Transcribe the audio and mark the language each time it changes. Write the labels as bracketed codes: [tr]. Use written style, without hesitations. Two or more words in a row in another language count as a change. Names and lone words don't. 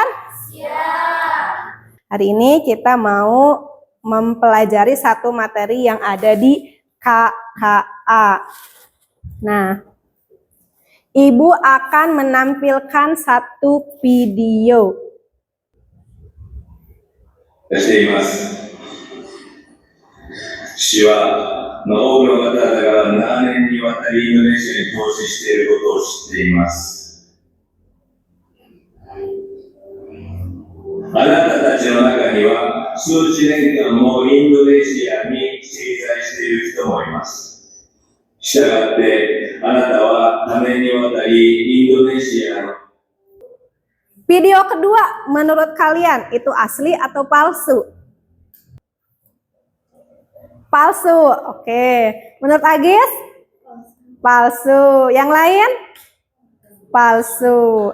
[id] Siap. Hari ini kita mau mempelajari satu materi yang ada di KKA. Nah, Ibu akan menampilkan satu video. [ja] しています。市は、多くの方々が長年にわたりインドネシアに投資していることを知っています。あなたたちの中には、数十年間もインドネシアに滞在している人もいます。したがって、あなたは多年にわたりインドネシアの [id] Video kedua, menurut kalian itu asli atau palsu? Palsu, oke. Menurut Agis? Palsu. Yang lain? Palsu.